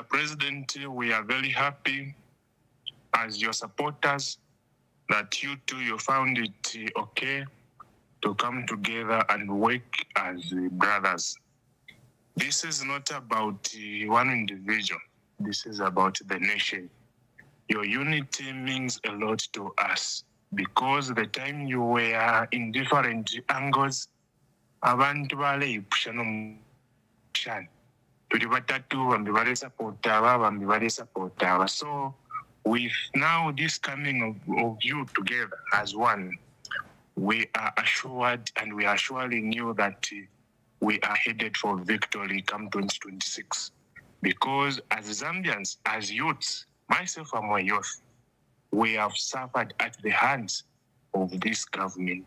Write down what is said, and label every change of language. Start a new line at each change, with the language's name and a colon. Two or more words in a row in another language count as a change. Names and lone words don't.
English: President, we are very happy as your supporters that you found it okay to come together and work as brothers. This is not about one individual. This is about the nation. Your unity means a lot to us because the time you were in different angles,
Bemba: abantu baleyipusha nomushan. Tuli batatu bambi bale supporta aba bambi bale supporta aba.
English: So with now this coming of you together as one, we are assured and we are surely knew that we are headed for victory come 2026. Because as Zambians, as youths, myself and my youth, we have suffered at the hands of this government.